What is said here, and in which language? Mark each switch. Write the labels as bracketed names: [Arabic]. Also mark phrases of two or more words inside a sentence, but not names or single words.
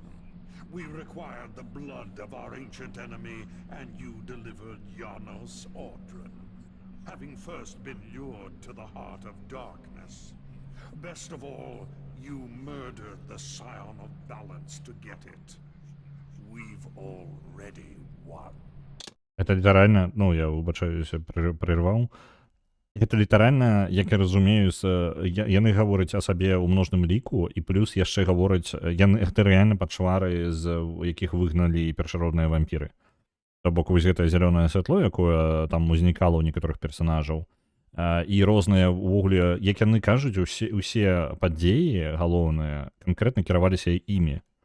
[English] We required the blood of our ancient enemy, and you delivered Janos Audron, having first been lured to the heart of darkness. Best of all, you murdered the Scion of Balance to get it. We've already won. [Belarusian] Это літаральна, я выбачаюся, прерваў. Гэта літаральна, як я разумею, яны гавораць о сабе ў множным ліку, і плюс яшчэ гавораць, гэта рэальна пачвары, з якіх выгналі першародныя вампіры. То бок вось гэтае зялёнае святло, якое там узнікала ў некаторых персанажаў, і розныя ўвогуле, як яны кажуць, усе падзеі галоўныя канкрэтна кіраваліся імі.